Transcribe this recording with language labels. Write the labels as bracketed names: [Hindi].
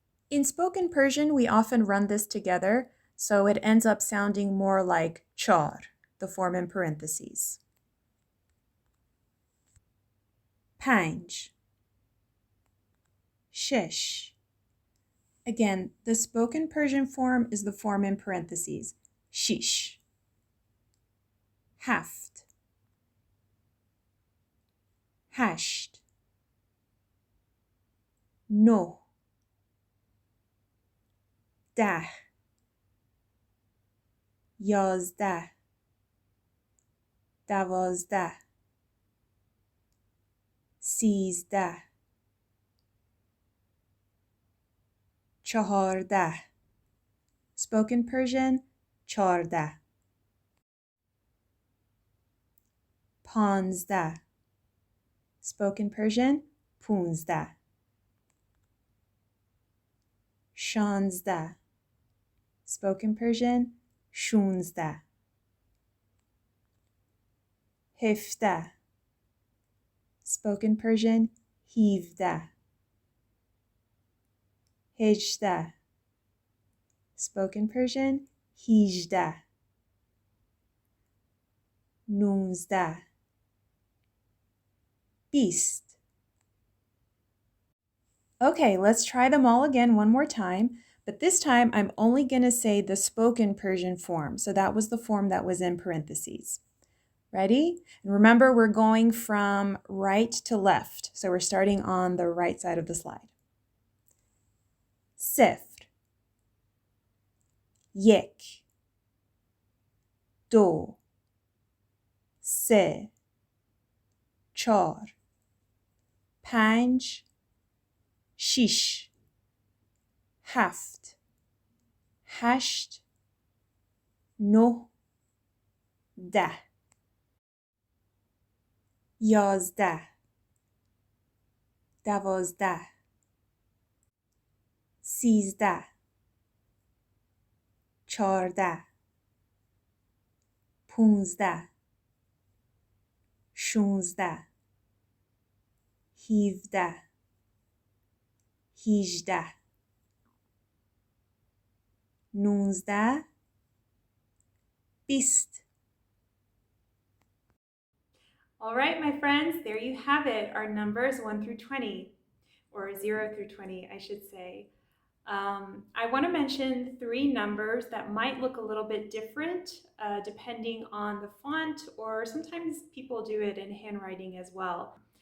[English] In spoken Persian, we often run this together, so it ends up sounding more like char, the form in parentheses. [Persian] پنج شش. [English] Again, the spoken Persian form is the form in parentheses, shish. [Persian] هفت هشت نه ده یازده دوازده سیزده چهارده. [English] Spoken Persian, چارده. [Persian] پانزده. [English] Spoken Persian, پونزده. [Persian] شانزده. [English] Spoken Persian, شونزده. [Persian] هفده. [English] Spoken Persian, هیفده. [Persian] هجده. [English] Spoken Persian, هیجده. [Persian] نوزده. بیست. [English] Okay, let's try them all again one more time, but this time I'm only going to say the spoken Persian form. So that was the form that was in parentheses. Ready? And remember, we're going from right to left. So we're starting on the right side of the slide. [Persian] صفر یک دو سه چهار پنج شش هفت هشت نه ده یازده دوازده سیزده چارده پونزده شونزده هیفده هیجده نونزده بیست. [English] All right, my friends, there you have it, our numbers 1 through 20, or 0 through 20, I should say. I want to mention 3 numbers that might look a little bit different depending on the font, or sometimes people do it in handwriting as well.